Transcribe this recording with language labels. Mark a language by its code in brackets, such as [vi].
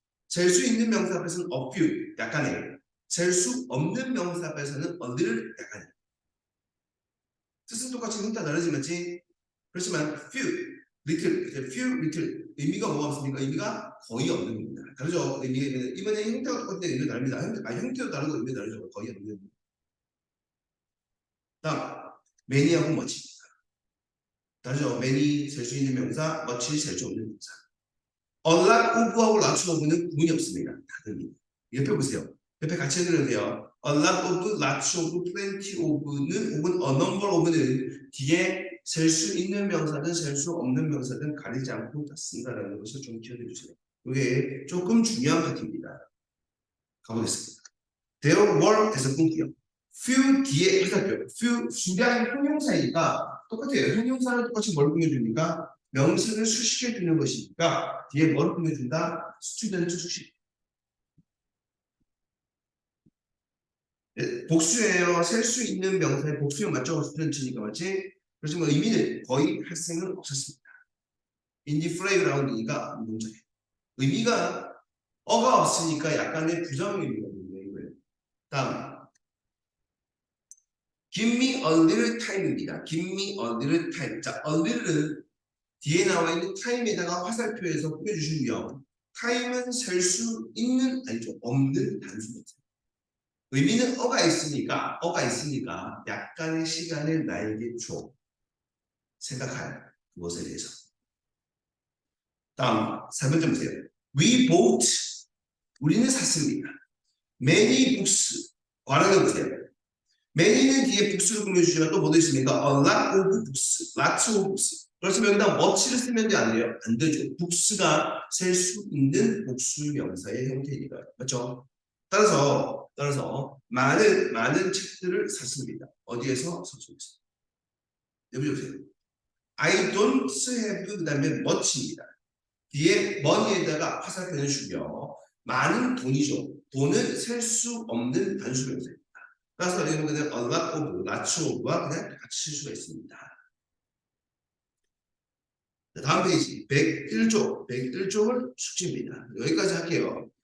[ko] 셀 수 있는 명사 앞에서는 a few 약간의 셀 수 없는 명사 앞에서는 a little 약간의 뜻은 똑같이 형태가 다르지만 그렇지만 few, little 의미가 뭐가 없습니까? 의미가 거의 없는 겁니다. 다르죠? 이번에 형태가 똑같은데 의미가 다릅니다. 형태도 다르고 의미가 다르죠. 거의 없는. 다음 many하고 much 다르죠? many 셀 수 있는 명사, much 셀 수 없는 명사. a lot of하고 lots of는 구분이 없습니다. 다릅니다. 옆에 보세요. 옆에 같이 해드려야 a lot of, lots of, plenty of는 혹은 a number of는 뒤에 셀 수 있는 명사든 셀 수 없는 명사든 가리지 않고 다 쓴다라는 것을 좀 기억해 주세요. 이게 조금 중요한 파트입니다. 가보겠습니다. [en] There were [ko] 에서 끊기요. few 뒤에 화살표. few 수량 형용사이니까 똑같아요. 형용사는 똑같이 뭘 꾸며줍니까? 명사를 수식해 주는 것이니까 뒤에 뭘 꾸며준다? student 수식. 복수예요. 셀 수 있는 명사의 복수형 맞죠? student니까 맞지? 그렇지만 의미는 거의 학생은 없었습니다. [en] in the playground [ko] 이니까 문제예요. 의미가 어가 없으니까 약간의 부정 의미거든요. 이거예요. [en] 다음 give me a little time입니다. give me a little time. [ko] 자, a little은 뒤에 나와 있는 time에다가 화살표에서 꾸며주시고요. time은 셀 수 있는 아니죠. 없는 단수입니다. 의미는 어가 있으니까 약간의 시간을 나에게 줘. 생각할 그것에 대해서. 다음 4번째 보세요. [en] We bought [ko] 우리는 샀습니다. [en] many books [ko] 관하게 보세요. many는 뒤에 books를 꾸며주시면 또 뭐도 있습니까? [en] a lot of books, lots of books. [ko] 그렇지만 여기다 much를 쓰면 안 돼요? 안 되죠. books가 셀 수 있는 복수 명사의 형태이니까요. 맞죠? 따라서 많은 책들을 샀습니다. 어디에서? 서점에서. 여기 보세요. [en] I don't have [ko] 그다음에 much입니다. 뒤에 money에다가 화살표를 주며 많은 돈이죠. 돈은 셀 수 없는 단수 명사입니다. 따라서 여기는 그냥 a lot of, lots of와 그냥 같이 쓸 수가 있습니다. 다음 페이지 101쪽은 숙제입니다. 여기까지 할게요.